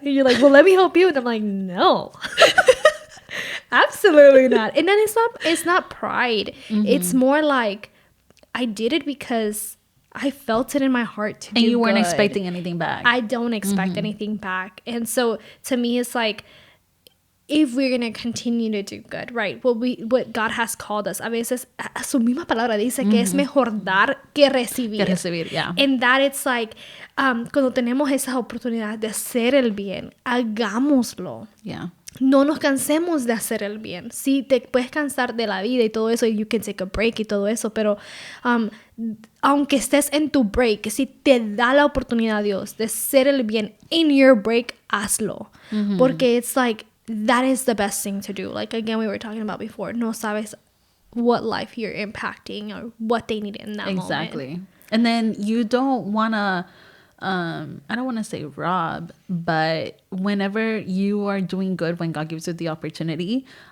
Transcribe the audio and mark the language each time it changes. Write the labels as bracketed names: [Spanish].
[English] And you're like, well, let me help you. And I'm like, no. Absolutely not. And then it's not pride. It's more like I did it because I felt it in my heart to do good. And you weren't expecting anything back. I don't expect anything back. And so to me, it's like, if we're going to continue to do good, right? What God has called us, [Spanish] a veces, a su misma palabra dice que es mejor dar que recibir. Que recibir, [English] yeah. And that it's like, [Spanish] cuando tenemos esa oportunidad de hacer el bien, hagámoslo. [English] Yeah. [Spanish] No nos cansemos de hacer el bien. Sí, te puedes cansar de la vida y todo eso, [English] you can take a break [Spanish] y todo eso, pero aunque estés en tu break, si te da la oportunidad Dios de hacer el bien [English] in your break, [Spanish] hazlo. Porque [English] it's like, that is the best thing to do. Like, again, we were talking about before, [Spanish] no sabes [English] what life you're impacting or what they need in that moment. Exactly. And then you don't want to, I don't want to say rob, but whenever you are doing good, when God gives you the opportunity,